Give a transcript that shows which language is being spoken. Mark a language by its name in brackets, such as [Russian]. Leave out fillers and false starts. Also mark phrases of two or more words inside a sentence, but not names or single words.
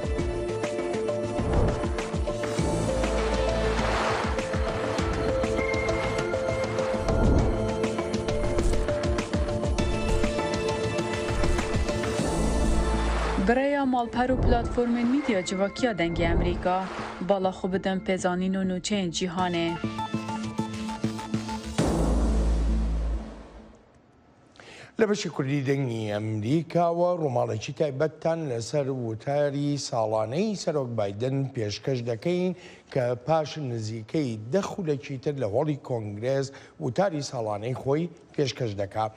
[Kurdish] برای مالپەر و پلاتفۆرمên میدیا civakîya dengê Amerîka bala xwe bidin pêzanîn û nûçeyên cîhanê. [Central Kurdish] لە بەشی کوردی دەنگی ئەمریکاوە ڕۆماڵێکی تایبەتتان لەسەر وتاری ساڵانەی سەرۆک بایدن پێشکەش دەکەین کە پاش نزیکەی دەخولێکی تر لە هۆڵی کۆنگرێز وتاری ساڵانەی خۆی پێشکەش دەکات.